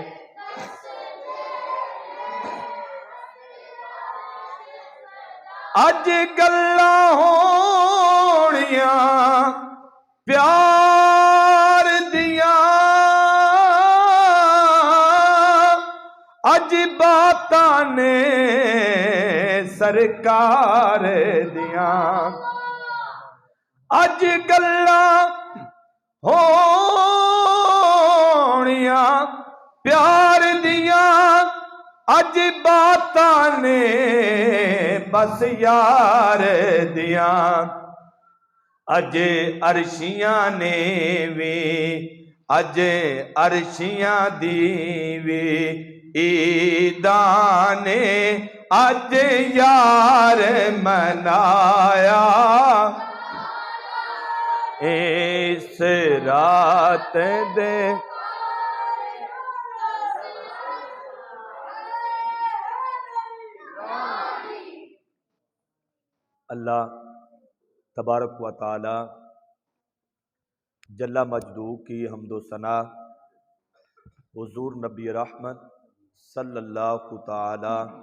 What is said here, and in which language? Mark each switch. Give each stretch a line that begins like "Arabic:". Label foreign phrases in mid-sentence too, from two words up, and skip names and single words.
Punjabi: اج گلاں ہونیاں پیار دیاں اج باتاں نے سرکار دیاں اج گلاں ہونیاں پیار دیاں اج باتاں نے بس یار دیاں اج عرشیاں نے وی اج عرشیاں دی وی عیداں نے اج یار منایا اس رات دے
Arabic: اللہ تبارک و تعالی جل مجدو
Punjabi: کی حمد و ثنا حضور نبی رحمت
Arabic: صلی اللہ تعالی